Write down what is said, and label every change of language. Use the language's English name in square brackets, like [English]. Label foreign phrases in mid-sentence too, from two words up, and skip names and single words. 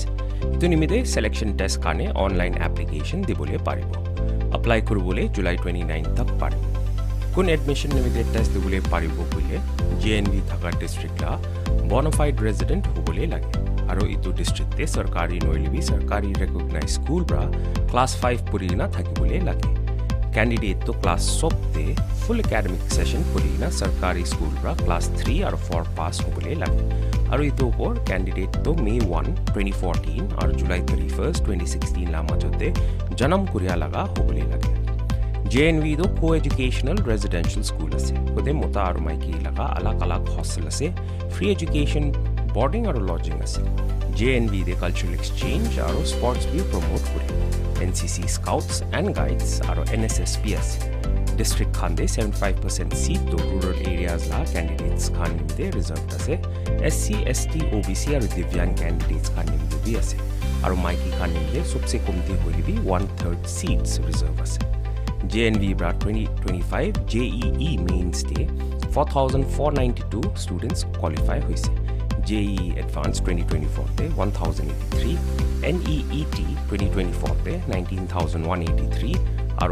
[Naga Pidgin] Itu nimide [English] selection test [Naga Pidgin] kane [English] online application [Naga Pidgin] dibole paribo. Apply kurubole July 29 tak paribo. Kun admission nimide test dibole paribo bole JNV thaka district la [English] bona fide resident [Naga Pidgin] hobole lage. Aro itu district te sarkari noilibi sarkari [English] recognized school [Naga Pidgin] bra class 5 purina thakibole lage. Candidate to class sobte [English] full academic session [Naga Pidgin] purina sarkari school ra class 3 or 4 pass hobole lage. Aru itu upor candidate to May 1 2014 or July 31st 2016 la majote janam kuriya laga hobole lage. JNV do [English] co-educational residential school [Naga Pidgin] ase. Kode mota aru maiki laga alag alag hostel ase. [English] Free education boarding [Naga Pidgin] আৰু lodging আছে JNV দে [English] cultural exchange [Naga Pidgin] আৰু স্পৰ্টছ বি প্ৰমোট কৰে NCC [English] scouts and guides [Naga Pidgin] আৰু NSSP আছে ডিস্ট্ৰিক্ট খান দে 75% সিট তো [English] rural areas [Naga Pidgin] la candidates খান নিমতে ৰিজাৰ্ভ আছে SC ST OBC আৰু দিব্যাংগ candidates খান নিমতে বি আছে আৰু মাইকি খান নিমতে সবসে কমতি হইলি বি 1/3 [English] seats reserve [Naga Pidgin] আছে JNV bra 2025 JEE means day 4,492 [English] students qualify [Naga Pidgin] hoise JEE Advanced 2024 day 1,083 NEET 2024 day 19,183 Our